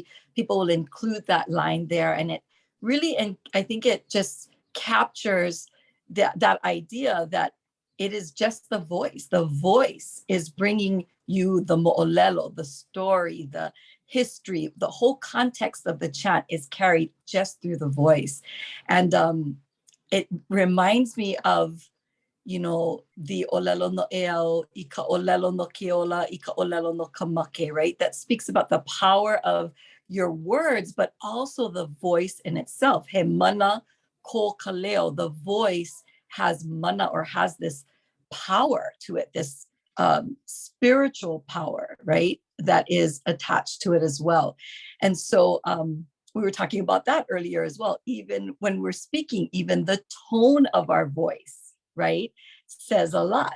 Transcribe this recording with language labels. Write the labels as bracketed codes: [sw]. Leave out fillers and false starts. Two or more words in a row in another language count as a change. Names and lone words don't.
[en] People will include that line there, and it really, and I think it just captures that idea that it is just the voice. The voice is bringing you the ʻōlelo, the story, the history, the whole context of the chant is carried just through the voice. And it reminds me of, you know, the [haw] ʻōlelo noʻeau, I ka ʻōlelo no keola, I ka ʻōlelo no kamake, [en] right? That speaks about the power of your words, but also the voice in itself. [haw] He mana ko kaleo, [en] the voice has mana, or has this power to it, this spiritual power, right? That is attached to it as well. And so we were talking about that earlier as well. Even when we're speaking, even the tone of our voice, right, says a lot.